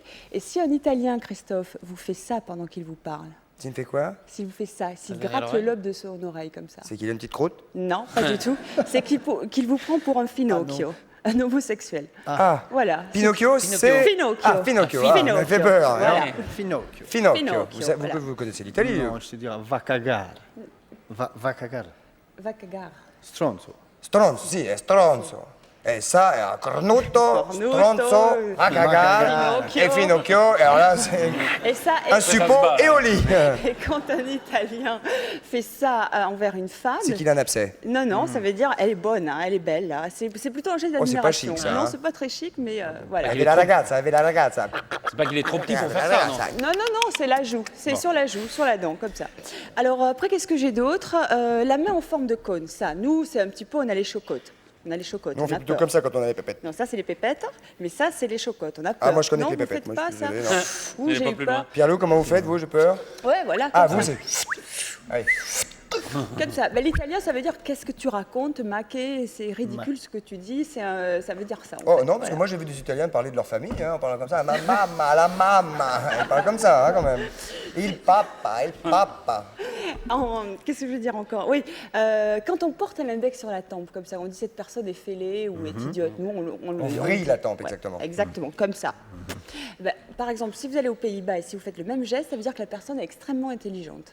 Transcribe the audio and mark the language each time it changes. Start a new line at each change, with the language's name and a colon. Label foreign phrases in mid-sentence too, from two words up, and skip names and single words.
French: Et si un Italien, Christophe, vous fait ça pendant qu'il vous parle, Tu me fais quoi? s'il vous fait ça, s'il derrière gratte l'oreille le lobe de son oreille comme ça, C'est qu'il a une petite croûte? non, pas du tout. C'est qu'il vous prend pour un Finocchio, un homosexuel. Ah. Voilà. Pinocchio, c'est. Pinocchio. Ah, Pinocchio. Ah, Pinocchio. ça me fait peur. hein. Voilà. Finocchio. Finocchio. Pinocchio, Vous, voilà. vous connaissez l'Italie? Non, je te dirais
Italian: va cagare. Va cagare. Va cagare. Stronzo. Stronzo, sì, è stronzo. E ça, è un cornuto, Cornuto, stronzo, a cagare, Finocchio.
French: et Finocchio. Et alors là, c'est Et ça, un suppôt bat, et au lit. et quand un Italien fait ça envers une femme, C'est qu'il a un abcès. non, non, ça veut dire elle est bonne, hein, elle est belle. Là. C'est plutôt un geste Oh, c'est pas d'admiration. chic, ça, Non, hein. c'est pas très chic, mais voilà.
Italian: Aveva la ragazza.
French: C'est pas qu'il est trop petit pour faire ça, non. Non, non, non, c'est la joue. C'est sur la joue, sur la dent, comme ça. Alors après, qu'est-ce que j'ai d'autre? La main en forme de cône. Ça, nous, c'est un petit peu, on a les chocottes. On a les chocottes. Nous, on on fait a plutôt peur. comme ça quand on a les pépettes. Non, ça, c'est les pépettes, mais ça, c'est les chocottes. On a peur. Ah, moi, je connais non, que les vous pépettes. faites Moi, pas je suis ça. désolé, non. Ouh, N'allez j'ai pas eu plus peur. loin. Pierre-Loup, comment vous faites, vous, j'ai peur? Ouais, voilà. Ah, comme vous, ça. c'est. Allez. Comme ça. Ben, l'italien, ça veut dire qu'est-ce que tu racontes, maquet, c'est ridicule ce que tu dis, ça veut dire ça. en Oh fait. non, parce Voilà. que moi, j'ai vu des Italiens parler de leur famille, hein, en parlant comme ça.
Italian: Ma mamma, la mamma.
French: Ils parlent comme ça, hein, quand même.
Italian: Il papa, il papa.
French: Qu'est-ce que je veux dire encore? Oui, quand on porte un index sur la tempe, comme ça, on dit cette personne est fêlée ou est idiote. Nous, On vrille la tempe, exactement. Exactement, comme ça. Ben, par exemple, si vous allez aux Pays-Bas et si vous faites le même geste, ça veut dire que la personne est extrêmement intelligente.